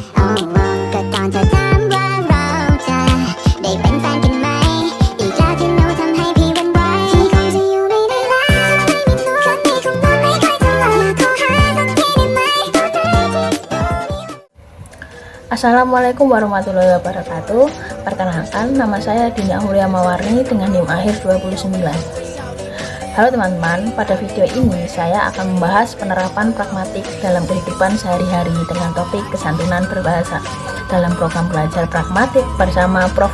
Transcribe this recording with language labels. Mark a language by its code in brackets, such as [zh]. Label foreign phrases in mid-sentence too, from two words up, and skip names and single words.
[th] ก็ตอนเธอถามว่าเราจะได้เป็นแฟนกันไหมอีกแล้วที่หนูทำให้พี่หวั่นไหวพี่คงจะอยู่ไม่ได้แล้วไม่มีหนูคนนี้คงนอนไม่ค่อยจะหลับอยากขอหาสักทีได้ไหมตอนไหนที่ [ar] السلام عليكم ورحمة الله وبركاته. [id] Perkenalkan, nama saya Dini Ahulia Mawarni dengan NIM akhir 29. Halo teman-teman, pada video ini saya akan membahas penerapan pragmatik dalam kehidupan sehari-hari dengan topik kesantunan berbahasa dalam program belajar pragmatik bersama Prof.